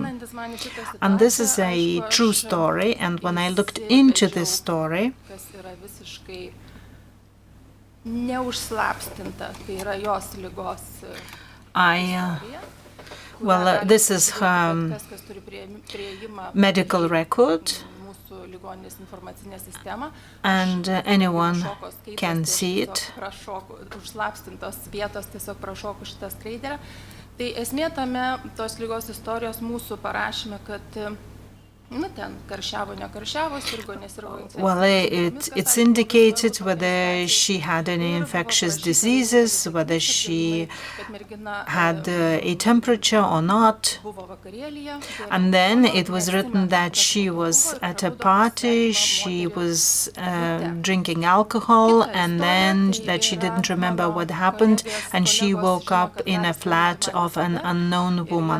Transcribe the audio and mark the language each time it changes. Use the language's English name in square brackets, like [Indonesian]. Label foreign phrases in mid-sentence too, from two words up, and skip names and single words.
[English] And this is a true story, and when I looked into this story, this is her medical record, and anyone can see it. [Lithuanian] Tai esmė tame tos ligos istorijos mūsų parašyme, kad [English] Well, it's indicated whether she had any infectious diseases, whether she had a temperature or not. And then it was written that she was at a party, she was drinking alcohol, and then that she didn't remember what happened, and she woke up in a flat of an unknown woman.